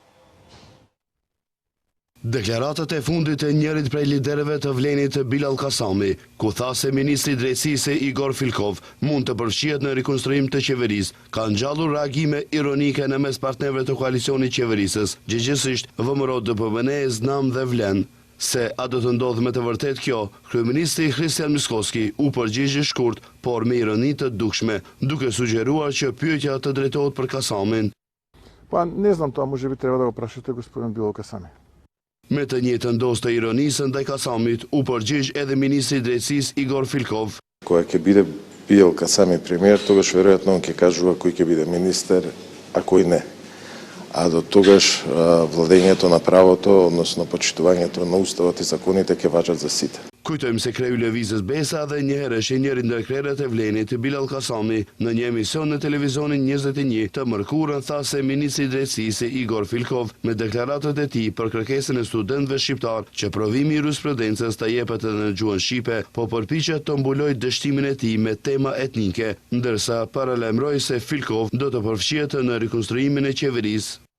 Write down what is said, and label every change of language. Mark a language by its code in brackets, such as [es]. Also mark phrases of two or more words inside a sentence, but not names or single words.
[sq] Deklaratat e fundit e njërit prej liderëve të Vlenit Bilal Kasami, ku tha se ministri i Drejtësisë Igor Filkov mund të përfshihet në rikonstruim të qeverisë, ka ngjallur reagime ironike në mes partnerëve të koalicionit qeverisës, gjithsesi VMRO, DPMN, Znam dhe Vlen. Se a do të ndodhë me të vërtet kjo, kryeministri Kristian Mickoski u përgjigj shkurt, por me ironi të dukshme, duke sugjeruar që pyetja të drejtohet për Kasamin. [mk] Па не знам, то може бити треба да га прашите господин Билал Касами. [sq] Me të njëjtën dozë të ironisë ndaj Kasamit u përgjigj edhe ministri i Drejtësisë Igor Filkov. [mk] Кога ќе биде Билал Касами премиер, тогаш веројатно он ќе кажува кој ќе биде министер, а кој не. а до тогаш владењето на правото, односно почитувањето на уставот и законите ќе важат за сите. [sq] Kujtojmë se kreu lëvizjes Besa dhe njëherësh njëri ndër krerët e Vlenit, Bilal Kasami, në një emision në televizionin 21 të mërkurën tha se ministri i drejtësisë Igor Filkov me deklaratët e tij për kërkesën e studentëve shqiptar që provimi i jurisprudencës ta jepet edhe në gjuhën shqipe, po përpiqet të mbulojë dështimin e tij me tema etnike, ndërsa paralajmëroi se Filkov do të përfshihet në rikonstruimin e qeverisë.